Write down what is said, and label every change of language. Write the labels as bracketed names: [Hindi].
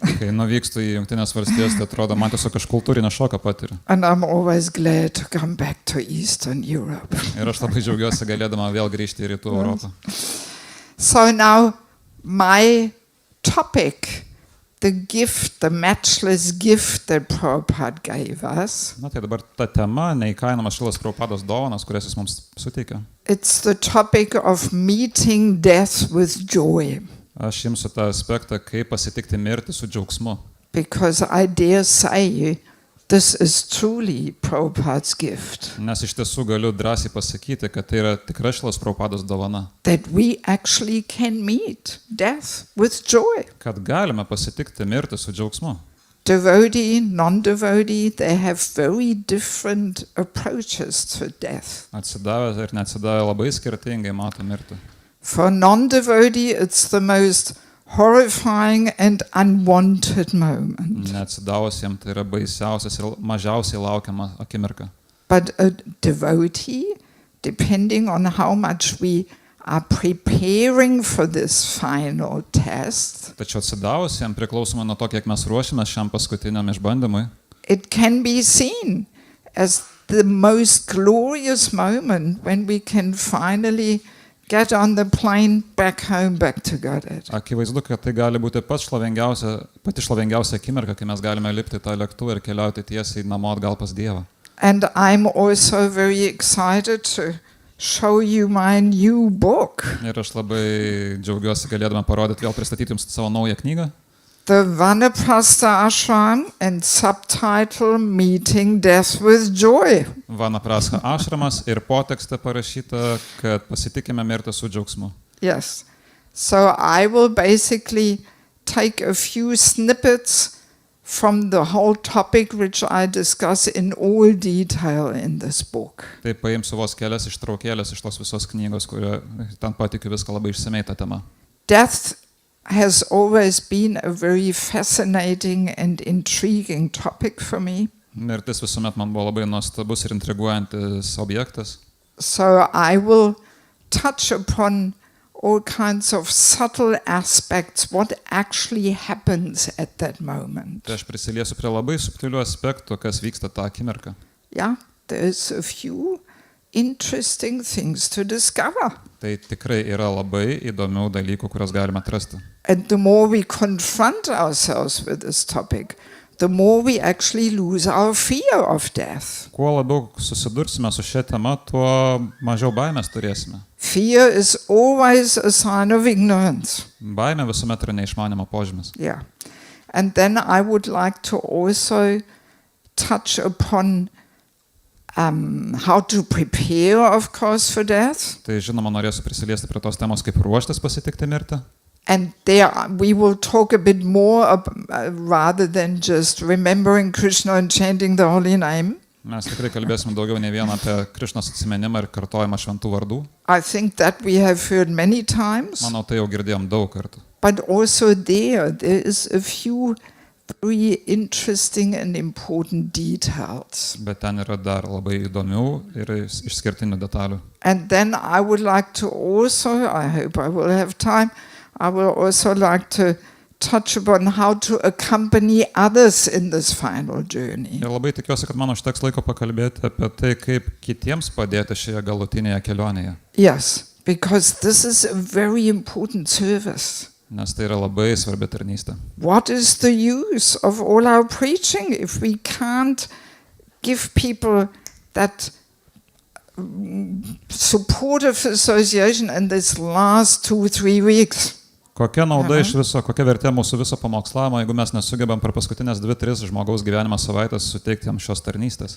[Lithuanian] Kai nuvykstu į Jungtinės valstijas, tai atrodo, man tiesiog aš kultūrinę šoką patiriu. [English] And I'm always glad to come back to Eastern Europe. [Lithuanian] Ir aš labai džiaugiuosi galėdama vėl grįžti į Rytų Europą. [English] So now my topic, the gift, the matchless gift that Prabhupada gave us. [Lithuanian] Na tai dabar ta tema, neįkainomas Šilas Prabhupados dovanas, kurias jis mums suteikė. [English] It's the topic of meeting death with joy. [Lithuanian] Aš imsiu tą aspektą, kaip pasitikti mirtį su džiaugsmu. [English] Because I dare say this is truly Prabhupada's gift. [Lithuanian] Nes iš tiesų galiu drąsiai pasakyti, kad tai yra tikra Šilas Prabhupados dovana. [English] That we actually can meet death with joy. [Lithuanian] Kad galime pasitikti mirtį su džiaugsmu. [English] Devotee, non-devotee, they have very different approaches to death. [Lithuanian] Atsidavę ir neatsidavę labai skirtingai mato mirtį. [English] For non-devotee, it's the most horrifying and unwanted moment. [Lithuanian] Neatsidavusiems tai yra baisiausias ir mažiausiai laukiama akimirka. [English] But a devotee, depending on how much we are preparing for this final test, [Lithuanian] Tačiau atsidavus jam priklausomai nuo to, kiek mes ruošiame šiam paskutiniam išbandymui, [English] it can be seen as the most glorious moment when we can finally get on the plane back home, back to Godhead. [Lithuanian] akivaizdu, kad tai gali būti pati šlovingiausia akimirka, kai mes galime lipti į tą lėktuvą ir keliauti tiesiai namo atgal pas Dievą. [English] And I'm also very excited to show you my new book. [Lithuanian] Ir aš labai džiaugiuosi galėdama parodyti, vėl pristatyti jums savo naują knygą. [English] The Vanaprastha Ashram and subtitle Meeting Death with Joy. [Lithuanian] Vanaprastha Ashramas ir potekste parašyta, kad pasitikime mirtį su džiaugsmu. [English] Yes. So I will basically take a few snippets from the whole topic which I discuss in all detail in this book. [Lithuanian] Tai paimsiu vos kelias ištraukėlės iš tos visos knygos, kurio ten patikiu viską labai išsamei tą temą. [English] Death has always been a very fascinating and intriguing topic for me. [Lithuanian] Mirtis visuomet man buvo labai nuostabus ir intriguojantis objektas. [English] So I will touch upon all kinds of subtle aspects, what actually happens at that moment. [Lithuanian] Tai aš prisiliesiu prie labai subtilių aspektų, kas vyksta tą akimirką. [English] Yeah, there's a few interesting things to discover. [Lithuanian] Tai tikrai yra labai įdomių dalykų, kuriuos galime atrasti. [English] And the more we confront ourselves with this topic, the more we actually lose our fear of death. [Lithuanian] Kuo labiau susidursime su šia tema, tuo mažiau baimės turėsime. [English] Fear is always a sign of ignorance. [Lithuanian] Baimė visuomet yra neišmanimo požymis. [English] Yeah. And then I would like to also touch upon how to prepare, of course, for death. [Lithuanian] Tai žinoma, norėsiu prisiliesti prie tos temos, kaip ruoštis pasitikti mirtį. [English] And there we will talk a bit more rather than just remembering Krishna and chanting the holy name. [Lithuanian] Mes tikrai kalbėsime daugiau ne vien apie Krišnos atsiminimą ir kartojimą šventų vardų. [English] I think that we have heard many times. [Lithuanian] Manau, tai jau girdėjom daug kartų. [English] But also there is a few very interesting and important details. [Lithuanian] Bet ten yra dar labai įdomių ir išskirtinių detalių. [English] And then I would like to also, I hope I will have time, I will also like to touch upon how to accompany others in this final journey. [Lithuanian] Ir labai tikiuosi, kad man užteks laiko pakalbėti apie tai, kaip kitiems padėti šioje galutinėje kelionėje. [English] Yes, because this is a very important service. [Lithuanian] Nes tai yra labai svarbi tarnystė. [English] What is the use of all our preaching if we can't give people that supportive association in this last 2-3 weeks? [Lithuanian] Kokia nauda iš viso, kokia vertė mūsų viso pamokslavimo, jeigu mes nesugebam per paskutinės 2-3 žmogaus gyvenimo savaitės suteikti jam šios tarnystės?